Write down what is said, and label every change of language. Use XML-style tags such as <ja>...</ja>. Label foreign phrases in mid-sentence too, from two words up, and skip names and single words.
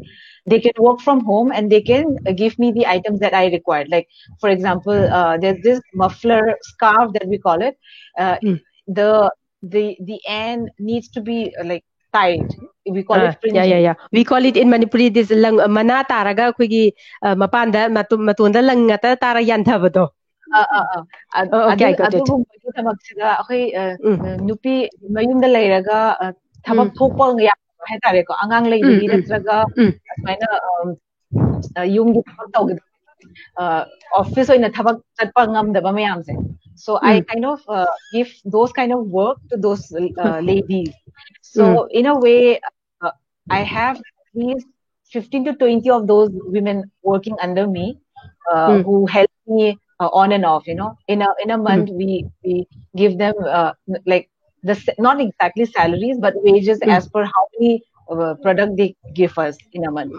<en>They can work from home, and they can give me the items that I required. Like, for example, there's this muffler scarf that we call it. The end needs to be like tied. We call it fringing. Yeah. We call it in Manipuri this</en> <mni>lang mana taraga kuigi mapanda matunda lang ngata tara yanthabado.</mni> <en>Okay, I got it.</en> <mni>Nupi mayunda layraga thabak thokpa nga haitare ko angang laybagi natraga asmaina yumgi thabak tawgid office oina thabak chatpa ngamdaba mayamse.</mni> <en>So I kind of give those kind of work to those ladies. So in a way, I have at least 15 to 20 of those women working under me who help me on and off. In a month, we give them like not exactly salaries, but wages as per how many product they give us in a month.</en>